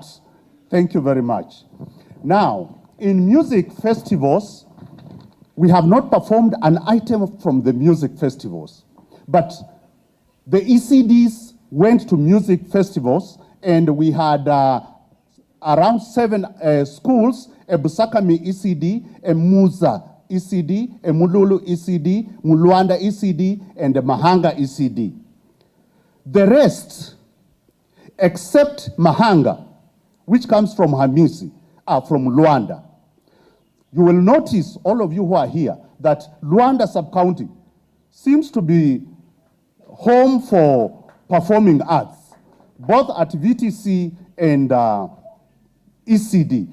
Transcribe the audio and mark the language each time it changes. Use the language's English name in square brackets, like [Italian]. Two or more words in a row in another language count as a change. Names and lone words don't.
[English] Thank you very much. Now, in music festivals, we have not performed an item from the music festivals, but the ECDs went to music festivals, and we had around 7 schools: a Busakami ECD, a Muza ECD, a Mululu ECD, Muluanda ECD, and a Mahanga ECD. The rest, except Mahanga, which comes from Hamisi, are from Luanda. You will notice, all of you who are here, that Luanda sub-county seems to be home for performing arts, both at VTC and ECD.